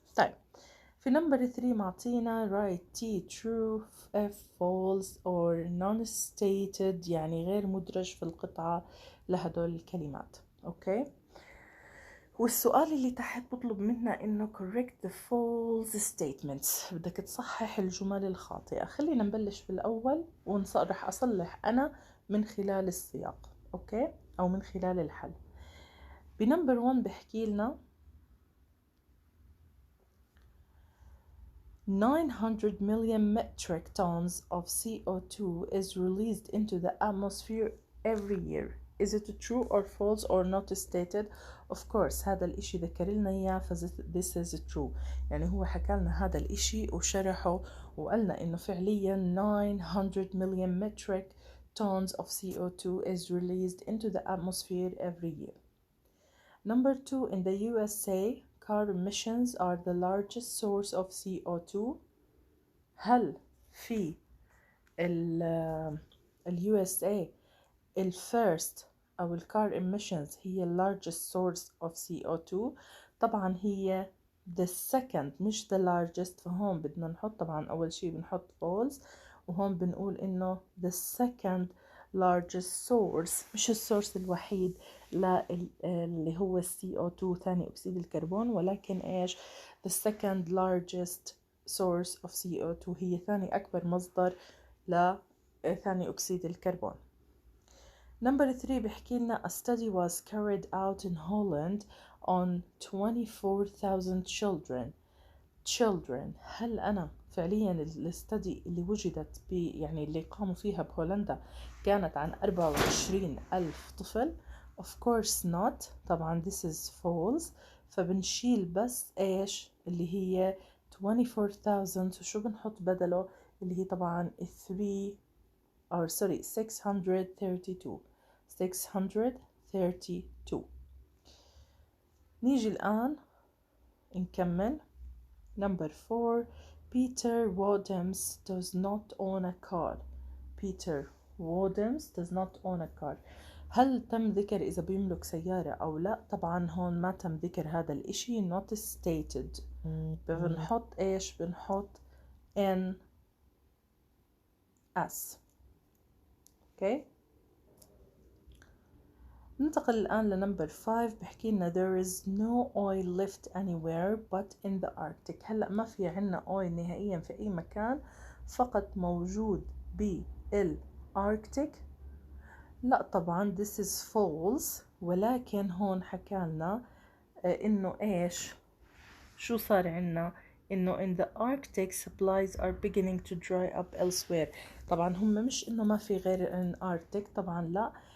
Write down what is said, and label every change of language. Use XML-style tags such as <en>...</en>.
<ar>طيب في نمبر 3 معطينا</ar> <en>write T true F false or non-stated</en> <ar>يعني غير مدرج في القطعة لهدول الكلمات. اوكي. والسؤال اللي تحت بطلب منا انه</ar> <en>correct the false statements.</en> <ar>بدك تصحح الجمل الخاطئة. خلينا نبلش بالأول رح أصلح أنا من خلال السياق. أوكي. أو من خلال الحل. بنمبر 1 بحكي لنا</ar> <en>900 million metric tons of CO2 is released into the atmosphere every year. Is it true or false or not stated? Of course</en> <ar>هذا الاشي ذكر لنا اياه</ar> <en>this is true.</en> <ar>يعني هو حكى لنا هذا الاشي وشرحه وقالنا انه فعليا</ar> <en>900 million metric tons of CO2 is released into the atmosphere every year. Number 2 in the USA car emissions are the largest source of CO2.</en> <ar>هل في ال USA الفيرست أو الكار emissions هي</ar> <en>largest source of CO2؟</en> <ar>طبعا هي</ar> <en>the second</en> <ar>مش</ar> <en>the largest.</en> <ar>فهون بدنا نحط طبعا أول شي بنحط false وهون بنقول إنه</ar> <en>the second largest source</en> <ar>مش السورس الوحيد اللي هو CO2 ثاني أكسيد الكربون ولكن إيش</ar> <en>the second largest source of CO2</en> <ar>هي ثاني أكبر مصدر لثاني أكسيد الكربون.</ar> <en>Number 3</en> <ar>بحكي لنا</ar> <en>a study was carried out in Holland on 24,000 children.</en> <ar>هل أنا فعليا الستدي اللي وجدت يعني اللي قاموا فيها بهولندا كانت عن 24,000 طفل؟</ar> <en>of course not. طبعا this is false.</en> <ar>فبنشيل بس إيش اللي هي 24,000 وشو بنحط بدله اللي هي طبعا 3</ar> <en>or sorry 632. 632.</en> <ar>نيجي الآن نكمل.</ar> <en>Number 4. Peter Wadhams does not own a car. Peter Wadhams does not own a car.</en> <ar>هل تم ذكر إذا بيملك سيارة أو لا؟ طبعا هون ما تم ذكر هذا الإشي.</ar> <en>not stated.</en> <ar>بنحط إيش؟ بنحط N S.</ar> <en>okay.</en> <ar>ننتقل الآن لنمبر 5. بحكي لنا</ar> <en>there is no oil left anywhere but in the Arctic.</en> <ar>هلأ ما في عنا oil نهائيا في أي مكان، فقط موجود بالأركتيك. لا طبعا</ar> <en>this is false،</en> <ar>ولكن هون حكالنا إنه إيش، شو صار عنا؟ إنه</ar> <en>in the Arctic supplies are beginning to dry up elsewhere.</en> <ar>طبعا هم مش إنه ما في غير الأركتيك، طبعا لا.</ar>